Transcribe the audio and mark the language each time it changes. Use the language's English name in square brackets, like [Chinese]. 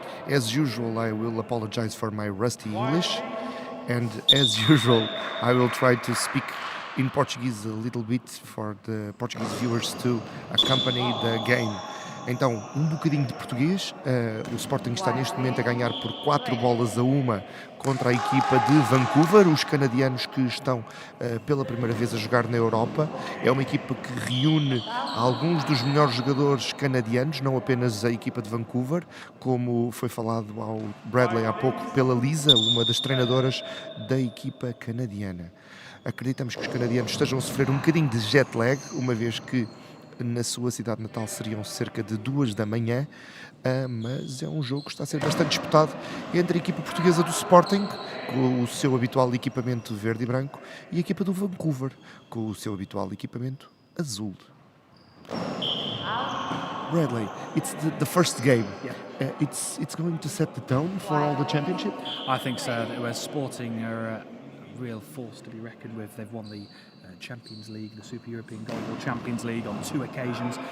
[English] As usual, I will apologize for my rusty English, and as usual, I will try to speak in Portuguese a little bit for the Portuguese viewers to accompany the game. [Portuguese] Então, bocadinho de português. O Sporting está neste momento a ganhar por 4-1 contra a equipa de Vancouver, os canadianos que estão pela primeira vez a jogar na Europa. É uma equipa que reúne alguns dos melhores jogadores canadianos, não apenas a equipa de Vancouver, como foi falado ao Bradley há pouco pela Lisa, uma das treinadoras da equipa canadiana. Acreditamos que os canadianos estejam a sofrer um bocadinho de jet lag, uma vez que na sua cidade natal seriam cerca de 2 da manhã, mas é um jogo que está a ser bastante disputado entre a equipa portuguesa do Sporting, com o seu habitual equipamento verde e branco, e a equipa do Vancouver, com o seu habitual equipamento azul. [English] Bradley, it's the first game. Yeah. It's going to set the tone for all the championship? I think so. Where Sporting are a real force to be reckoned with. They've won the Champions League, the Super European GoalBall Champions League on 2 occasions.